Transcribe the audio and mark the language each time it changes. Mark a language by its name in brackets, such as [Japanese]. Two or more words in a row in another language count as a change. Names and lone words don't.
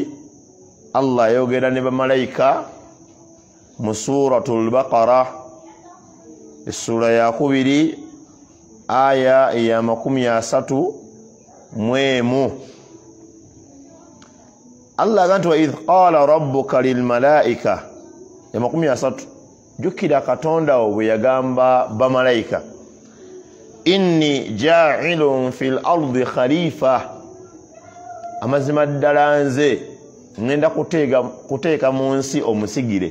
[Ganda] Allah yayogera ne bamalayika mu suratul Baqara, essula ya 2 aya ya 30. [Arabic] Allah agamba وإذ قال ربك للملائكة, ya 30. [Ganda] Jukira Katonda bwe yagamba bamalayika, [Arabic] إني جاعل في الأرض خليفة, [Ganda] amazima ddala nze ngenda kuteeka mu nsi omusigire.